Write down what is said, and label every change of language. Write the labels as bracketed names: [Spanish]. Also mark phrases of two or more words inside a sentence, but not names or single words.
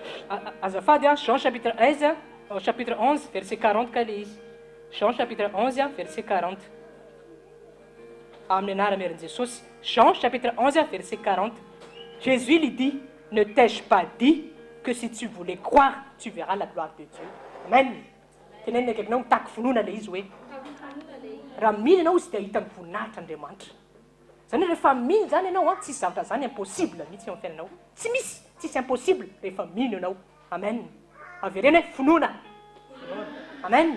[Malagasy] azafady Jean [French] chapitre 11 chapitre 11 verset 40 [Malagasy] ka le izy. [French] Jean chapitre 11 verset 40. [Malagasy] Amin'ny anaran'i Jesosy. [French] Jean chapitre 11 verset 40. Jésus lui dit, ne t'ai-je pas dit que si tu voulais croire, tu verras la gloire de Dieu. [Malagasy] Amen. Tenenina akaikinao mitaky finoana le izy hoe raha mily ianao izy dia hita voninahitra Andriamanitra. Zany rehefa mily zany ianao tsisy zavatra zany impossible mihitsy eo amin'ny fiainanao. Tsy misy, tsisy impossible rehefa mily ianao. Amen. Averena hoe finoana. Amen.